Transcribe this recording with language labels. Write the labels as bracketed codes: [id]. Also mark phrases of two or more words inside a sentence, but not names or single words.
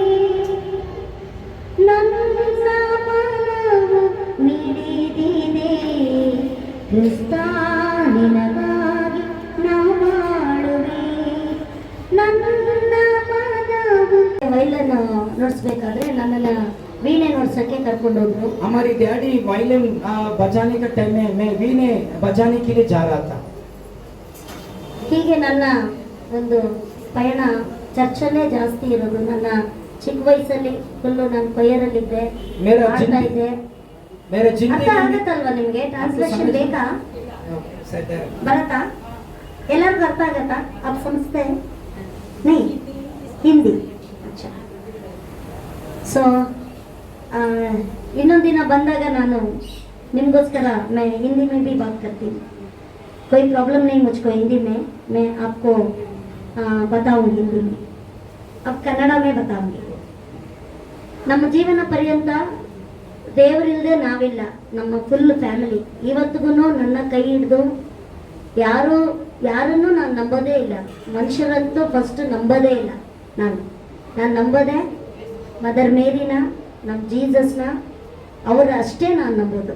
[kn] ನನ್ನ ಮನವು ಮಿಡಿದಿದೆ ಕ್ರಿಸ್ತ ನಿನಗಾಗಿ ನಾ ಬಾಳುವೆ. ನನ್ನ ಮನವು ವೈಲನ್ ನುಡಿಸ್ಬೇಕಾದ್ರೆ ನನ್ನನ್ನು ವೀಣೆ ನುಡ್ಸಕ್ಕೆ ಕರ್ಕೊಂಡು ಹೋದ್ರು. [hi] हमारी डैडी वायलिन बजाने का टाइम में मैं वीणे बजाने के लिए जा रहा था. [kn] ಹೀಗೆ ನನ್ನ ಒಂದು ಪಯಣ ಚರ್ಚಲ್ಲೇ ಜಾಸ್ತಿ ಇರೋದು. ನನ್ನ ಚಿಕ್ಕ ವಯಸ್ಸಲ್ಲಿ ಫುಲ್ಲು ನಾನು ಕೊಯ್ಯರಲ್ಲಿದ್ದೆ, [hi] मेरा [kn] ಆಡ್ತಾ [hi] जिंदगी [kn] ಇದ್ದೆ. [hi] मेरा [kn] ಅರ್ಥ [hi] जिंदगी [kn] ಆಗತ್ತಲ್ವಾ ನಿಮಗೆ? ಟ್ರಾನ್ಸ್ಲೇಷನ್ ಬೇಕಾ? [hi] में [kn] ಬರತ್ತಾ? ಎಲ್ಲರಿಗೂ ಅರ್ಥ ಆಗತ್ತಾ? [hi] आप समझते हैं? नहीं हिंदी अच्छा. [kn] ಸೊ ಇನ್ನೊಂದು ದಿನ ಬಂದಾಗ ನಾನು ನಿಮಗೋಸ್ಕರ [hi] मैं हिंदी में भी बात करती हूँ. कोई प्रॉब्लम नहीं मुझको हिंदी में. मैं आपको बताऊंगी हिंदी में. अब ಕನ್ನಡ में बताऊंगी. [kn] ನಮ್ಮ ಜೀವನ ಪರ್ಯಂತ ದೇವರಿಲ್ಲದೆ ನಾವಿಲ್ಲ. ನಮ್ಮ [en] full family [kn] ಇವತ್ತಿಗೂ ನನ್ನ ಕೈ ಹಿಡಿದು ಯಾರನ್ನು ನಾನು ನಂಬೋದೇ ಇಲ್ಲ. ಮನುಷ್ಯರಂತೂ ಫಸ್ಟ್ ನಂಬೋದೇ ಇಲ್ಲ. ನಾನು ನಂಬೋದೆ ಮದರ್ ಮೇರಿನ, ನಮ್ಮ ಜೀಸಸ್ನ, ಅವರ ಅಷ್ಟೇ ನಾನು ನಂಬೋದು.